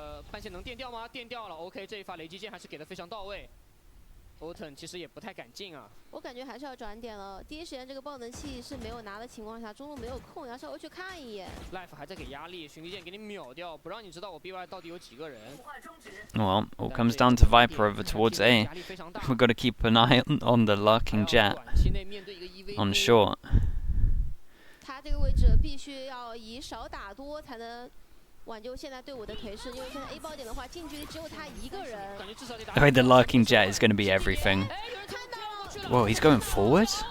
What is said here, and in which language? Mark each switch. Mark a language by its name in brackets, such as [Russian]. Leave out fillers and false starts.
[Chinese] 半线能电掉吗？电掉了。 OK， 这一发雷击剑还是给的非常到位。Oten 其实也不太敢进啊，我感觉还是要转点了。第一时间这个爆能器是没有拿的情况下，中路没有空，要稍微去看一眼。 Life 还在给压力，寻敌剑给你秒掉，不让你知道我 BY 到底有几个人。 [English] Well, all comes down to Viper over towards A. We've got to keep an eye on the lurking jet on short. [Chinese] 他这个位置必须要以少打多才能。挽救现在队伍的颓势，因为现在 A 爆点的话，近距离只有他一个人。 [English] I mean, the lurking jet is going to be everything. Whoa, he's going forward?